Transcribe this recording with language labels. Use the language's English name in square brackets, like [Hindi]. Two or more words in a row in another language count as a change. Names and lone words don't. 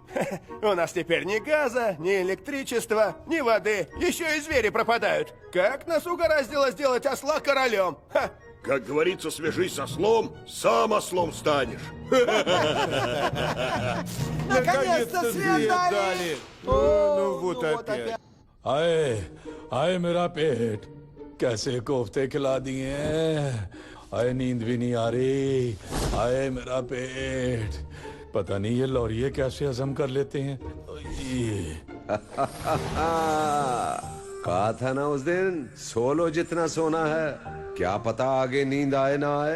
[Russian] У нас теперь ни газа, ни электричества, ни воды. Еще и звери пропадают. Как нас угораздило сделать осла королем? Ха! Как говорится, свяжись с ослом, сам ослом станешь. Наконец-то свет дали! Ну вот опять. [Hindi] आए मेरा पेट, कैसे कोफ्ते खिला दिए हैं। आए नींद भी नहीं आ रही। आए मेरा पेट, पता नहीं ये लौरिये कैसे हजम कर लेते हैं। कहा था ना उस दिन, सो लो जितना सोना है, क्या पता आगे नींद आए ना आए।